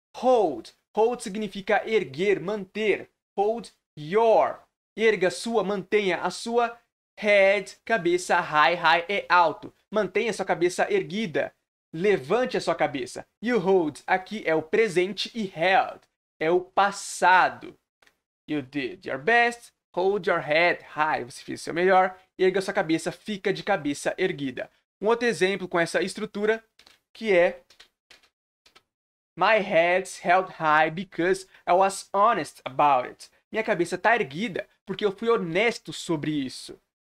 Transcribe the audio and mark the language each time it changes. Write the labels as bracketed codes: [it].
[pt] Hold, hold significa erguer, manter. [en] Hold your, [pt] erga sua, mantenha a sua. Head, cabeça, high é alto. Mantenha sua cabeça erguida. Levante a sua cabeça. You hold, aqui é o presente e held é o passado. [en] You did your best, hold your head high. [pt] Você fez o seu melhor, erga sua cabeça, fica de cabeça erguida. Um outro exemplo com essa estrutura que é [en] My head's held high because I was honest about it. [pt] Minha cabeça está erguida porque eu fui honesto sobre isso.